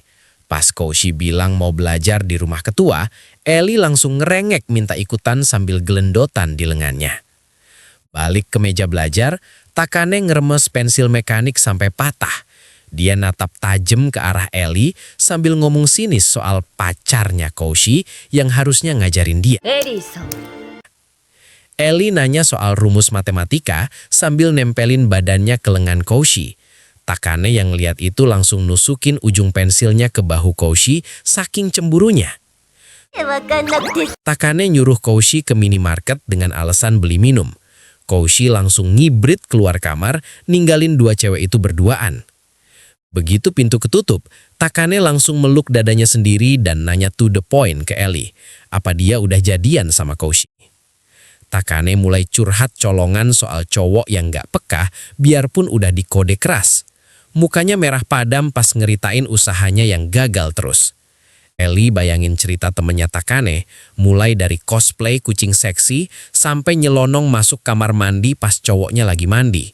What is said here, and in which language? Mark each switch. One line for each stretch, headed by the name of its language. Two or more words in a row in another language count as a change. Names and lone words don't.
Indonesian: Pas Koshi bilang mau belajar di rumah ketua, Ellie langsung ngerengek minta ikutan sambil gelendotan di lengannya. Balik ke meja belajar, Takane ngeremes pensil mekanik sampai patah. Dia natap tajam ke arah Ellie sambil ngomong sinis soal pacarnya Koshi yang harusnya ngajarin dia.
Japanese: エリーさん
Indonesian: Ellie nanya soal rumus matematika sambil nempelin badannya ke lengan Koshi. Takane yang lihat itu langsung nusukin ujung pensilnya ke bahu Koshi saking cemburunya.
Japanese: わかんなくて
Indonesian: Takane nyuruh Koshi ke minimarket dengan alasan beli minum. Koshi langsung ngibrit keluar kamar, ninggalin dua cewek itu berduaan. Begitu pintu ketutup, Takane langsung meluk dadanya sendiri dan nanya
English: to the point
Indonesian: ke Ellie. Apa dia udah jadian sama Koshi? Takane mulai curhat colongan soal cowok yang gak peka biarpun udah dikode keras. Mukanya merah padam pas ngeritain usahanya yang gagal terus. Ellie bayangin cerita temennya Takane, mulai dari cosplay kucing seksi sampai nyelonong masuk kamar mandi pas cowoknya lagi mandi.